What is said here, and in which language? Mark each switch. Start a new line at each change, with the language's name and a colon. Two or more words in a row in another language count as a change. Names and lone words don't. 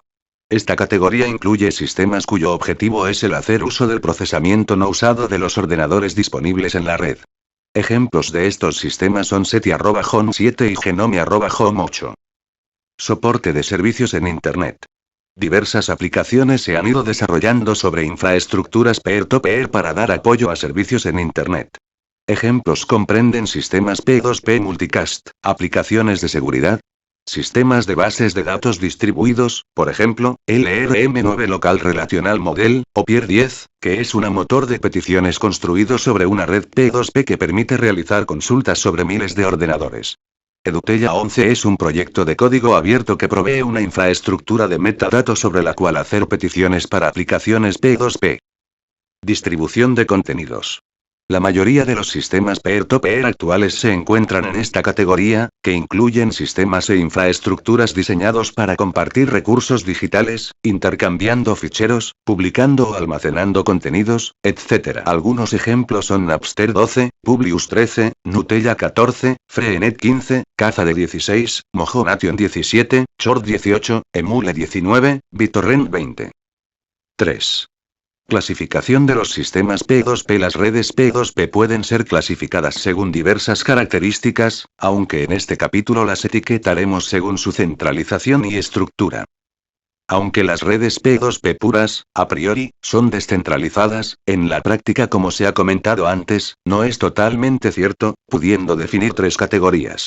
Spanish: Esta categoría incluye sistemas cuyo objetivo es el hacer uso del procesamiento no usado de los ordenadores disponibles en la red. Ejemplos de estos sistemas son SETI @Home7 y Genome @Home8. Soporte de servicios en Internet. Diversas aplicaciones se han ido desarrollando sobre infraestructuras
English: peer-to-peer
Spanish: para dar apoyo a servicios en Internet. Ejemplos comprenden sistemas P2P multicast, aplicaciones de seguridad, sistemas de bases de datos distribuidos, por ejemplo, LRM9 Local Relational Model, o Pier10, que es un motor de peticiones construido sobre una red P2P que permite realizar consultas sobre miles de ordenadores. Edutella 11 es un proyecto de código abierto que provee una infraestructura de metadatos sobre la cual hacer peticiones para aplicaciones P2P. Distribución de contenidos. La mayoría de los sistemas
English: peer-to-peer
Spanish: actuales se encuentran en esta categoría, que incluyen sistemas e infraestructuras diseñados para compartir recursos digitales, intercambiando ficheros, publicando o almacenando contenidos, etc. Algunos ejemplos son Napster 12, Publius 13, Gnutella 14, Freenet 15, Kazaa 16, Mojonation 17, Chord 18, Emule 19, BitTorrent 20. 3. Clasificación de los sistemas P2P. Las redes P2P pueden ser clasificadas según diversas características, aunque en este capítulo las etiquetaremos según su centralización y estructura. Aunque las redes P2P puras, a priori, son descentralizadas, en la práctica, como se ha comentado antes, no es totalmente cierto, pudiendo definir tres categorías.